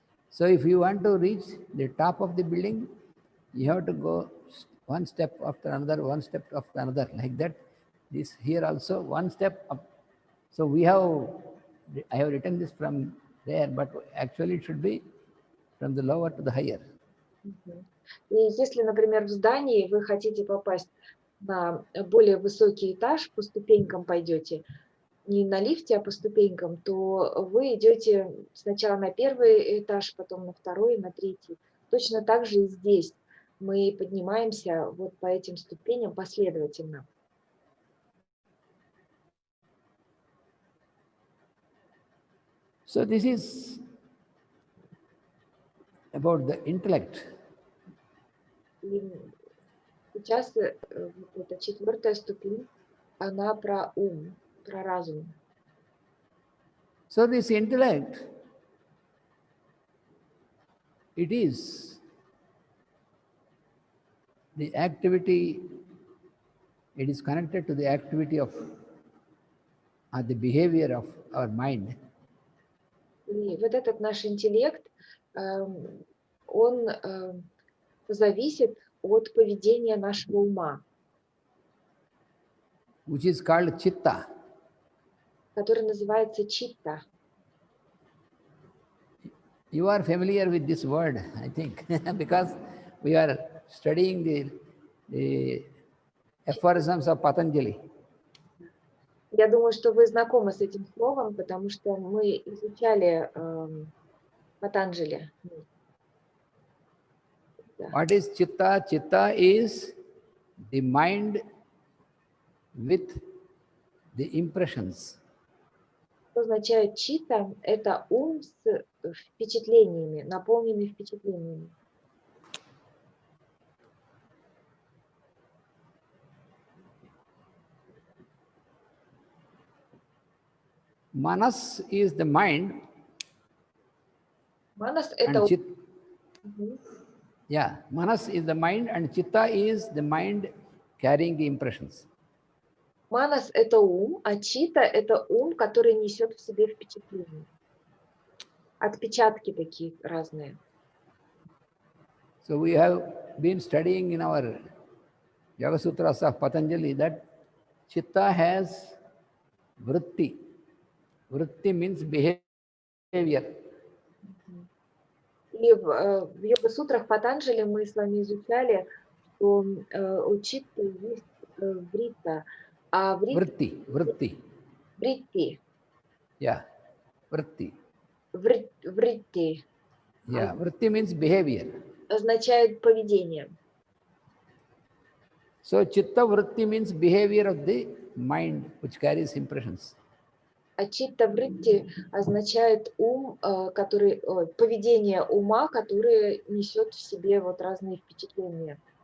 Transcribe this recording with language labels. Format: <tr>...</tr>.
<en>So if you want to reach the top of the building, you have to go one step after another, one step after another, like that. This here also one step up. So I have written this from there, but actually it should be from the lower to the higher.</en> <ru>И если, например, в здании вы хотите попасть на более высокий этаж, по ступенькам пойдете, не на лифте, а по ступенькам, то вы идете сначала на первый этаж, потом на второй, на третий. Точно так же и здесь мы поднимаемся вот по этим ступеням последовательно.</ru> <en>So this is about the intellect.</en> <ru>И сейчас эта четвертая ступень, она про ум, про разум.</ru> <en>So this intellect, it is the activity, it is connected to the activity of the behavior of our mind.</en> <ru>И вот этот наш интеллект, он зависит от поведения нашего ума,</ru> <en>Which is called chitta.</en> <ru>который называется читта.</ru> <en>You are familiar with this word, I think, because we are studying the aphorisms of Patanjali.</en> <ru>Я думаю, что вы знакомы с этим словом, потому что мы изучали Патанджали.</ru> <en>What is chitta? Chitta is the mind with the impressions.</en> <ru>Что означает читта? Это ум с впечатлениями, наполненный впечатлениями.</ru> <en>Manas is the mind.</en> <ru>Манас – это</ru> <en>Yeah, manas is the mind and chitta is the mind carrying the impressions.</en> <ru>Манас– это ум, а чита– это ум, который несет в себе впечатления. Отпечатки такие разные.</ru> <en>So we have been studying in our Yoga Sutras of Patanjali that chitta has vritti. Vritti means behavior.</en> <ru>И в йога-сутрах Патанджали мы с вами изучали, что у читты есть врита, а</ru> <en>Vritti.</en> <ru>вритти,</ru> <en>Yeah, vritti.</en> <ru>вритти</ru> <en>Yeah, vritti means behavior.</en> <ru>означает поведение.</ru> <en>So chitta vritti means behavior of the mind which carries impressions.</en> <ru>А читта вритти означает ум, поведение ума, которое несет в себе вот разные впечатления.</ru>